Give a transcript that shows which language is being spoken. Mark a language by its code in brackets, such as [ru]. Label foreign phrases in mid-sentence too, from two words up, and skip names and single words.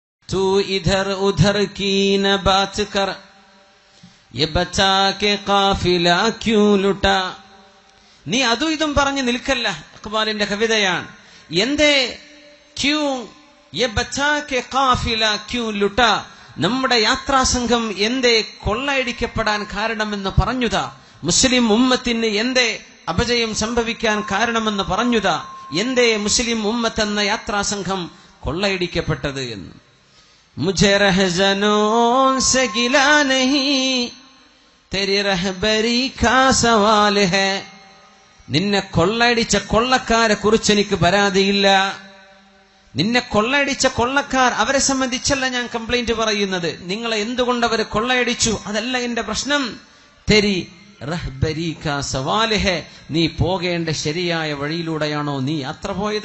[ur] تو ادھر ادھر کی نہ بات کر یہ بچا کے قافلہ کیوں لٹا. [ml] നീ അതും ഇതും പറഞ്ഞു നിൽക്കല്ല. ഇഖ്ബാലിന്റെ കവിതയാണ്. എന്തേ [ur] کیوں یہ بچا کے قافلہ کیوں لٹا, [ml] നമ്മുടെ യാത്രാസംഘം എന്തേ കൊള്ളയടിക്കപ്പെടാൻ കാരണമെന്ന് പറഞ്ഞുതാ. മുസ്ലിം ഉമ്മത്തിന് എന്തേ അപജയം സംഭവിക്കാൻ കാരണമെന്ന് പറഞ്ഞുതാ. എന്തേ മുസ്ലിം ഉമ്മത്ത് എന്ന യാത്രാസംഘം കൊള്ളയടിക്കപ്പെട്ടത് എന്ന്. [ur] مجھے رہزنوں سے گلہ نہیں تیری رہبری کا سوال ہے. [ml] നിന്നെ കൊള്ളയടിച്ച കൊള്ളക്കാരെ കുറിച്ച് എനിക്ക് പരാതിയില്ല. നിന്നെ കൊള്ളയടിച്ച കൊള്ളക്കാർ, അവരെ സംബന്ധിച്ചല്ല ഞാൻ കംപ്ലൈന്റ് പറയുന്നത്. നിങ്ങളെ എന്തുകൊണ്ട് അവർ കൊള്ളയടിച്ചു അതല്ല എന്റെ പ്രശ്നം. [ur] تیری رہبری کا سوال ہے, [ml] നീ പോകേണ്ട ശരിയായ വഴിയിലൂടെയാണോ നീ യാത്ര പോയത്?